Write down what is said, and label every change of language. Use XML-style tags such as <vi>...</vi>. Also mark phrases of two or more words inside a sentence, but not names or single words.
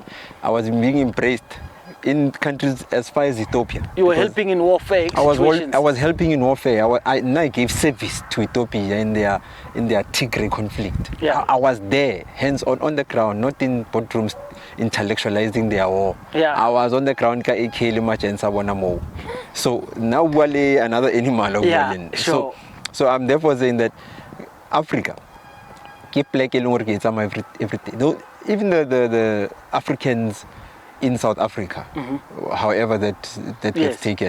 <en>I was being embraced in countries as far as Ethiopia. You were because helping in warfare situations. I was helping in warfare. I gave service to Ethiopia in their Tigray conflict. Yeah. I was there, hands on the ground, not in boardrooms intellectualizing their war. Yeah. I was on the ground</en> <nso>ka ekele machensa bona mo.</nso> <en>So now wale another animal. Yeah, sure. So I'm therefore saying that Africa keep like everything. Though even the Africans in South Africa, however that gets taken.</en>